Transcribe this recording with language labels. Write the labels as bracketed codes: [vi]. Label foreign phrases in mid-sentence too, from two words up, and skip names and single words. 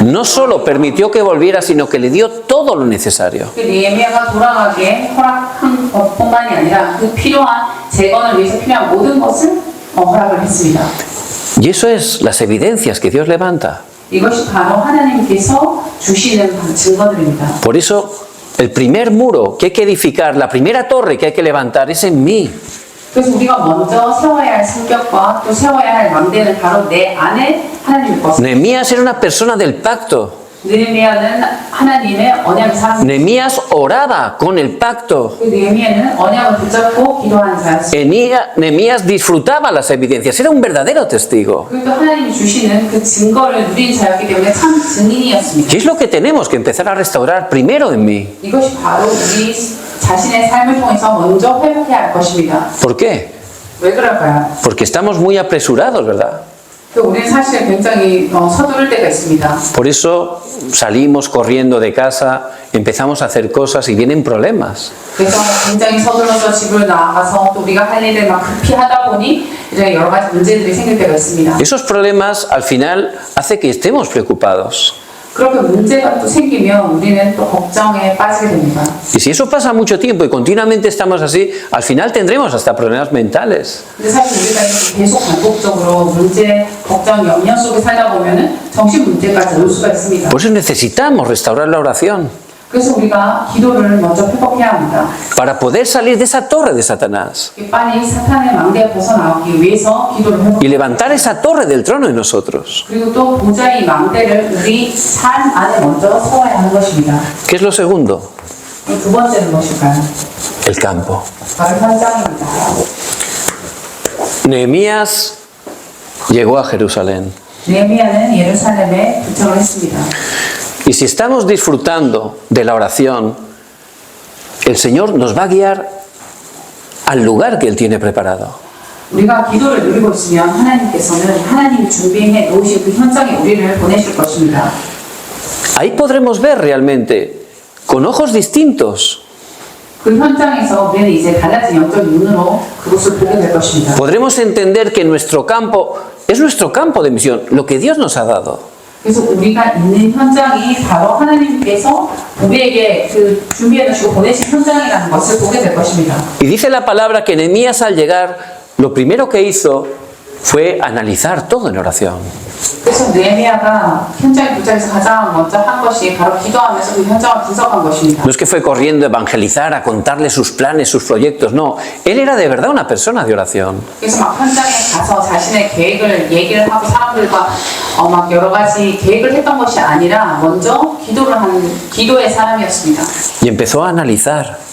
[es] No solo permitió que volviera, sino que le dio todo lo necesario. [ko] 그 느헤미야가 돌아가게 허락한 것뿐만이 아니라 그 필요한 재건을 위해서 필요한 모든 것을 허락을 했습니다. [es] Y eso es las evidencias que Dios levanta. [ko] 이것이 바로 하나님께서 주시는 증거들입니다. [es] Por eso, el primer muro que hay que edificar, la primera torre que hay que levantar es en mí. [ko] 그래서 우리가 먼저 세워야 할 성벽과 또 세워야 할 망대는 바로 내 안에 하나님의 것입니다. [es] Nehemías era una persona del pacto. [ko] 느헤미야는 하나님의 언약을 사랑합니다. [es] Nehemías oraba con el pacto. [ko] 느헤미야는 언약을 붙잡고 기도하는 자였습니다. [es] Nehemías disfrutaba las evidencias, era un verdadero testigo. [ko] 그리고 하나님이 주시는 그 증거를 누린 자였기 때문에 참 증인이었습니다. [es] ¿Qué es lo que tenemos que empezar a restaurar primero en mí? [ko] 이것이 바로 우리 자신의 삶을 통해서 먼저 회복해야 할 것입니다. [es] ¿Por qué? [ko] 왜 그럴까요? [es] Porque estamos muy apresurados, ¿verdad? [ko] 우리는 사실 굉장히 서두를 때가 있습니다. [es] Por eso salimos corriendo de casa, empezamos a hacer cosas y vienen problemas. [ko] 그래서 굉장히 서둘러서 집을 나가서 또 우리가 할 일을 막 급히 하다 보니 이제 여러 가지 문제들이 생길 때가 있습니다. [es] Esos problemas al final hace que estemos preocupados. [ko] 그렇게 문제가 또 생기면 우리는 또 걱정에 빠지게 됩니다. [es] Y si eso pasa mucho tiempo y continuamente estamos así, al final tendremos hasta problemas mentales. [ko] 근데 사실 우리가 계속 반복적으로 문제, 걱정, 염려 속에 살다 보면은 정신 문제까지 올 수가 있습니다. [es] Por eso necesitamos restaurar la oración [ko] 그래서 우리가 기도를 먼저 회복해야 합니다. [es] para poder salir de esa torre de Satanás [ko] 빨리 사탄의 망대에 벗어나기 위해서 기도를 회복. [es] y levantar esa torre del trono en nosotros. [ko] 그리고 또 보좌의 망대를 우리 삶 안에 먼저 세워야 하는 것입니다. [es] ¿Qué es lo segundo? [ko] 두 번째는 무엇일까요? [es] El campo. [ko] 바로 현장입니다. [es] Nehemías llegó a Jerusalén. [ko] 느헤미야는 예루살렘에 도착을 했습니다. [es] Y si estamos disfrutando de la oración, el Señor nos va a guiar al lugar que Él tiene preparado. [ko] 우리가 기도를 누리고 있으면 하나님께서는 하나님이 준비해 놓으신 그 현장에 우리를 보내실 것입니다. [es] Ahí podremos ver realmente, con ojos distintos, [ko] 그 현장에서 우리는 이제 달라진 영적 눈으로 그것을 보게 될 것입니다. [es] podremos entender que nuestro campo es nuestro campo de misión, lo que Dios nos ha dado. [ko] 그래서 우리가 있는 현장이 바로 하나님께서 우리에게 그 준비해 놓으시고 보내신 현장이라는 것을 보게 될 것입니다. [es] Y dice la palabra que Nehemías al llegar, lo primero que hizo fue analizar todo en oración. [ko] 그래서 느헤미야가 현장에 도착해서 가장 먼저 한 것이 바로 기도하면서 그 현장을 분석한 것입니다. [es] No es que fue corriendo a evangelizar, a contarle sus planes, sus proyectos, no. Él era de verdad una persona de oración. [ko] 그래서 막 현장에 가서 자신의 계획을 얘기를 하고 사람들과 막 여러 가지 계획을 했던 것이 아니라 먼저 기도를 하는 기도의 사람이었습니다. [es] Y empezó a analizar.